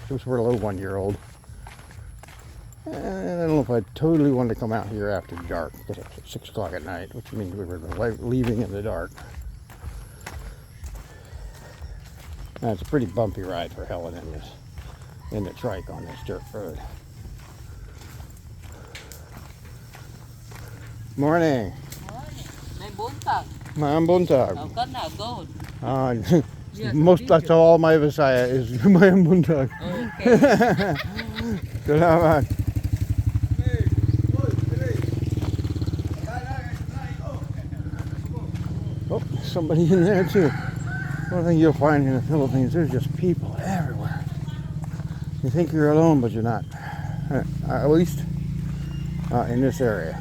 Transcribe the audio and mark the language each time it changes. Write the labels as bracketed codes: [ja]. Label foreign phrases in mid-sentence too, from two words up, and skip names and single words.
[en] It was for a little 1-year-old. And I don't know if I totally wanted to come out here after dark because it's at 6 o'clock at night, which means we were leaving in the dark. And it's a pretty bumpy ride for Helen in the trike on this dirt road. Morning. [ceb] May buntag. Ma'am buntag. Ka na, [en] go. Most that's all my Visaya is [ceb] Ma'am buntag. [en] Okay. Salamat. Oh, somebody in there too. One thing you'll find in the Philippines, there's just people everywhere. You think you're alone, but you're not. At least in this area.